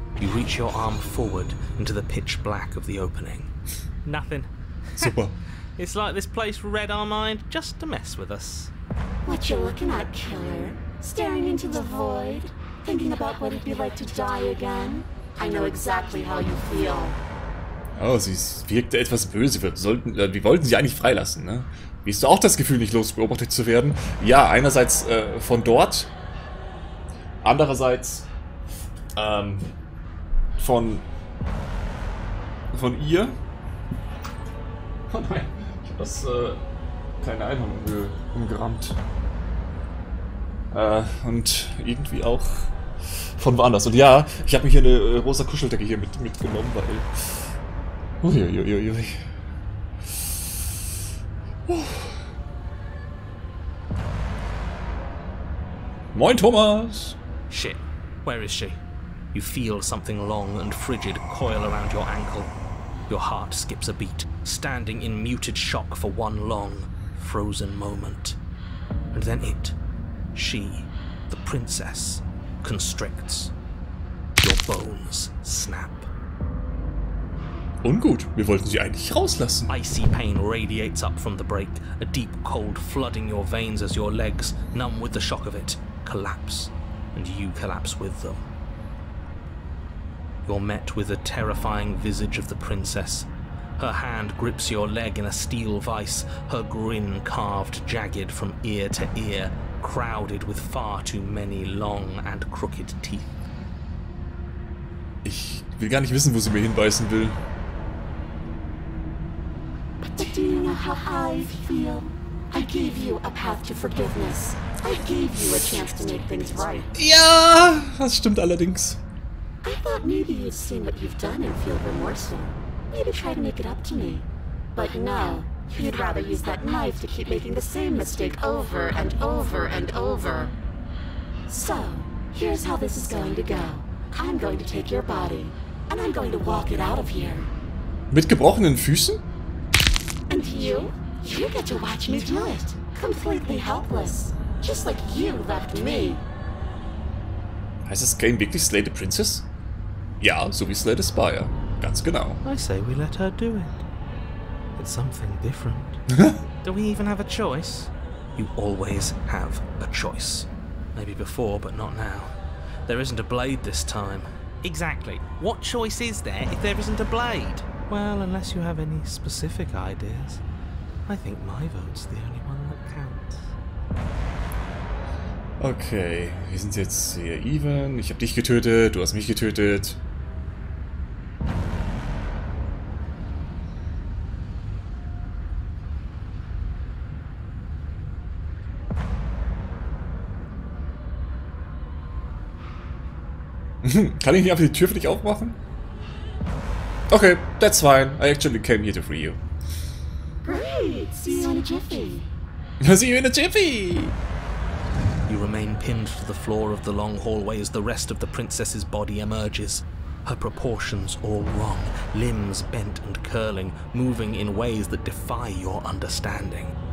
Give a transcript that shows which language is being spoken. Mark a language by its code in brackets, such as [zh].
[en] You reach your arm forward into the pitch black of the opening. Nothing. Super. It's like this place read our mind just to mess with us. What you looking at, killer? Staring into the void? Thinking about what it'd be like to die again? I know exactly how you feel. [de] Oh, sie wirkte etwas böse. Wir wollten sie eigentlich freilassen, ne? Wie hast du auch das Gefühl, nicht losbeobachtet zu werden? Ja, einerseits von dort. Andererseits von ihr. Oh nein, ich hab das kleine Einhorn umgerammt. Und irgendwie auch von woanders. Und ja, ich habe mir hier eine rosa Kuscheldecke hier mitgenommen, weil... Uiuiuiui. Moin, Thomas! [en] Shit, where is she? You feel something long and frigid coil around your ankle. Your heart skips a beat, standing in muted shock for one long, frozen moment. And then she, the princess, constricts. Your bones snap. [de] Ungut, wir wollten sie eigentlich rauslassen. [en] Icy pain radiates up from the break, a deep cold flooding your veins as your legs, numb with the shock of it, collapse, and you collapse with them. You're met with the terrifying visage of the princess. Her hand grips your leg in a steel vice, her grin carved jagged from ear to ear, crowded with far too many long and crooked teeth. [de] Ich will gar nicht wissen, wo sie mir hinbeißen will. [en] But do you know how I feel? I gave you a path to forgiveness. I gave you a chance to make things right. [de] Ja, das stimmt allerdings. [en] I thought maybe you'd seen what you've done and feel remorseful. Maybe try to make it up to me. But no, you'd rather use that knife to keep making the same mistake over and over and over. So, here's how this is going to go. I'm going to take your body, and I'm going to walk it out of here. [de] Mit gebrochenen Füßen? [en] And you get to watch me do it. Completely helpless. Just like you left me. [de] Heißt das Game wirklich Slay the Princess? Ja, so wie Slay the Spire. Ganz genau. [en] I say we let her do it. It's something different. Do we even have a choice? You always have a choice. Maybe before, but not now. There isn't a blade this time. Exactly. What choice is there if there isn't a blade? Well, unless you have any specific ideas. I think my vote's the only one that counts. [de] Okay, wir sind jetzt sehr even. Ich habe dich getötet, du hast mich getötet. Kann ich nicht einfach die Tür für dich aufmachen? [en] Okay, that's fine. I actually came here to free you. Great! See you in a jiffy. See you in a jiffy! You remain pinned to the floor of the long hallway as the rest of the princess's body emerges. Her proportions all wrong, limbs bent and curling, moving in ways that defy your understanding.